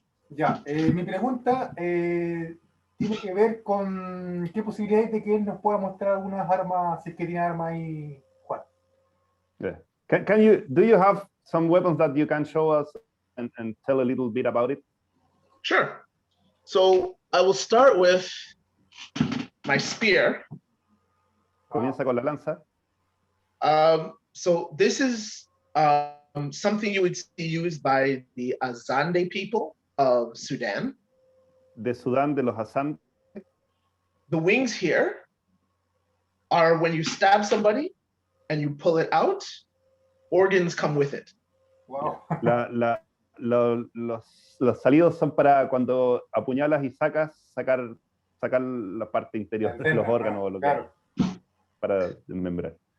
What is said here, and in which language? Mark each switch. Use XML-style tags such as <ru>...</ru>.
<es>Ya, mi pregunta tiene que ver con qué posibilidades de que él nos pueda mostrar algunas armas, si es que tiene armas ahí, Juan.</es> <en>Yeah. Do you have some weapons that you can show us and tell a little bit about it? Sure. So I will start with my spear.</en> <es>Comienza con la lanza.</es> <en>So this is something you would see used by the Azande people of Sudan.</en> <es>De Sudán, de los Hassan.</es> <en>The wings here are when you stab somebody and you pull it out, organs come with it. Wow.</en> <es>Los salidos son para cuando apuñalas y sacar la parte interior de los órganos o lo que hay, para desmembrar.</es>